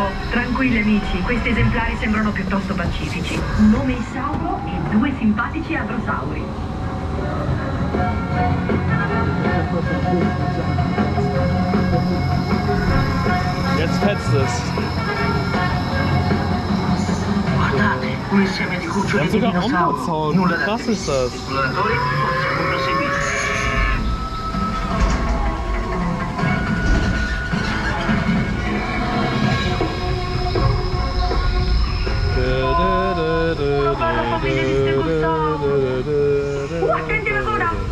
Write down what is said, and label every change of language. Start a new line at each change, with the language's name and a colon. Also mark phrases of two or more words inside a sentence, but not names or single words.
Italian: Tranquilli amici, questi esemplari sembrano piuttosto pacifici. Un nome isauro e due simpatici adrosauri.
German: Jetzt fetzt es.
Italian: Guardate, un insieme di
German: Wir
Italian: cuccioli
German: haben
Italian: di
German: sogar
Italian: dinosauri. Onride-Sound. Nulla
German: Wie
Italian: da
German: krass ist das?
Italian: esploratori, possiamo proseguire. Attenti alla coda!